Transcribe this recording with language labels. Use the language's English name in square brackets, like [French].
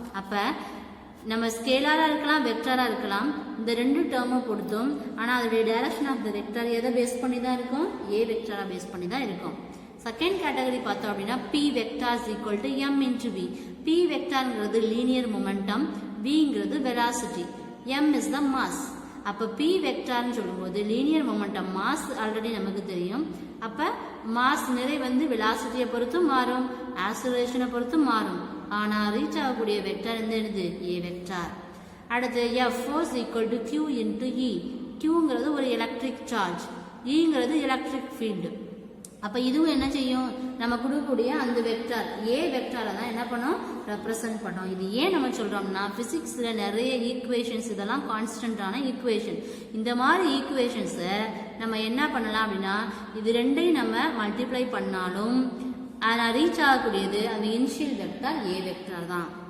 [Tamil] அப்போ நம்ம ஸ்கேலாராக இருக்கலாம், வெக்டாராக இருக்கலாம், இந்த ரெண்டு டேர்மும் பொறுத்தும். ஆனால் அதோடைய டைரக்ஷன் ஆஃப் த வெக்டார் எதை பேஸ் பண்ணி தான் இருக்கும், ஏ வெக்டாரை பேஸ் பண்ணி தான் இருக்கும். செகண்ட் கேட்டகரி பார்த்தோம் அப்படின்னா [English] P vector is equal to m into v. [Tamil] P vectorங்கிறது linear momentum, Vங்கிறது velocity, [English] m is the mass. [Tamil] அப்போ P வெக்டார்னு சொல்லும்போது லீனியர் மொமெண்டம், மாஸ் ஆல்ரெடி நமக்கு தெரியும். அப்போ மாஸ் நிறை வந்து வெலாசிட்டியை பொறுத்தும் மாறும், ஆக்சலரேஷனை பொறுத்தும் மாறும். ஆனால் ரீச் ஆகக்கூடிய வெக்டார் எந்த எழுது, ஏ வெக்டார். அடுத்து [English] F force equal to Q into E. [Tamil] Qங்கிறது ஒரு எலக்ட்ரிக் சார்ஜ், Eங்கிறது எலக்ட்ரிக் ஃபீல்டு. அப்போ இதுவும் என்ன செய்யும், நம்ம கொடுக்கக்கூடிய அந்த வெக்டார் ஏ வெக்டாரை தான் என்ன பண்ணோம், ரெப்ரசன்ட் பண்ணோம். இது ஏன் நம்ம சொல்கிறோம்னா ஃபிசிக்ஸில் நிறைய ஈக்குவேஷன்ஸ் இதெல்லாம் கான்ஸ்டன்டான ஈக்குவேஷன். இந்த மாதிரி ஈக்குவேஷன்ஸை நம்ம என்ன பண்ணலாம் அப்படின்னா இது ரெண்டையும் நம்ம மல்டிப்ளை பண்ணாலும் அதில் ரீச் ஆகக்கூடியது அந்த இனிஷியல் வெக்டார் ஏ வெக்டார் தான்.